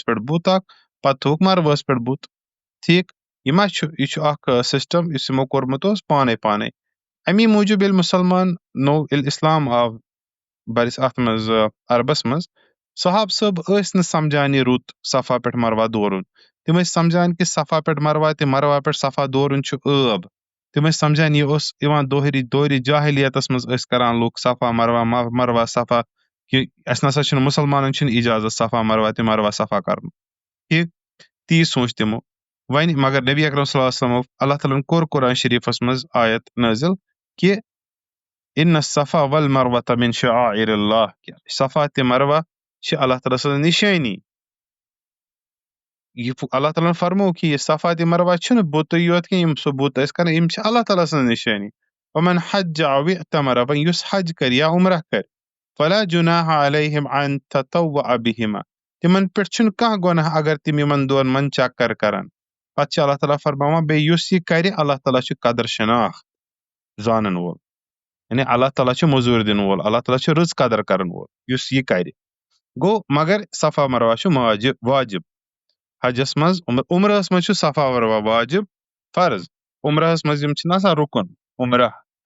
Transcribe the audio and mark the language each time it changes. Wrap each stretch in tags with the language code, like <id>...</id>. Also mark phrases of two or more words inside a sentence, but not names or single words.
<ks>پٮ۪ٹھ بُت اکھ پتہٕ تھووُکھ مروہس پٮ۪ٹھ بُت ٹھیٖک یہِ ما چھُ یہِ چھُ اکھ سسٹم یُس یِمو کوٚرمُت اوس پانے پانے امی موٗجوٗب ییٚلہِ مُسلمان نوٚو ییٚلہِ اسلام آو برِس اتھ منٛز عربس منٛز صحاب صٲب ٲسۍ نہٕ سمجھان یہِ رُت صفا پٮ۪ٹھ مروہ دورُن تِم ٲسۍ سمجھان کہِ صفا پٮ۪ٹھ مروہ تہِ مروہ پٮ۪ٹھ صفا دورُن چھُ ٲب تِم ٲسۍ سمجھان یہِ اوس یِوان دورِ جاہلیتس منٛز ٲسۍ کران لُکھ صفا مروہ مروہ صفا کہِ اسہِ نسا چھُنہٕ مُسلمانن چھُنہٕ اِجازت صفا مروہ تہِ مروہ صفا کرُن ٹھیٖک تی سوٗنٛچ تِمو وۄنۍ مگر نبی اکرم صلی اللہ علیہ وسلمو اللہ تعالیٰ ہن کوٚر قرآن شریٖفس منٛز آیت نٲزِل کہِ</ks> <ar>اِن الصفا والمروة من شعائر اللہ</ar> <ks>کہِ صفا تہِ مروہ چھِ اللہ تعالیٰ سٕنٛز نِشٲنی یہِ اللہ تعالیٰ ہن فرموو کہِ یہِ صفا تہِ مروہ چھُنہٕ بُتٕے یوت کینٛہہ یِم سُہ بُت ٲسۍ کران یِم چھِ اللہ تعالیٰ سٕنٛز نِشٲنی</ks> <ar>ومن حج او اعتمر</ar> <ks>وۄنۍ یُس حج کرِ یا عمرہ کرِ</ks> <ar>فلا جناح علیہم ان تطوع بہما</ar> <ks>تِمن پٮ۪ٹھ چھُنہٕ کانٛہہ گۄناہ اگر تِم یِمن دۄن منٛز چکر کرن پتہٕ چھِ اللہ تعالیٰ فرماوان بیٚیہِ یُس یہِ کرِ اللہ تعالیٰ چھُ قدر شناخ زانن وول یعنی اللہ تعالیٰ چھُ موٚزوٗرۍ دِنہٕ وول اللہ تعالیٰ چھُ رٕژ قدر کرن وول یُس یہِ کرِ گوٚو مگر صفا مروہ چھُ واجب حجس منٛز عمرہس منٛز چھُ صفا مروہ واجب فرض عمرہس منٛز یِم چھِنہٕ آسان رُکُن عمرہ تہٕ</ks>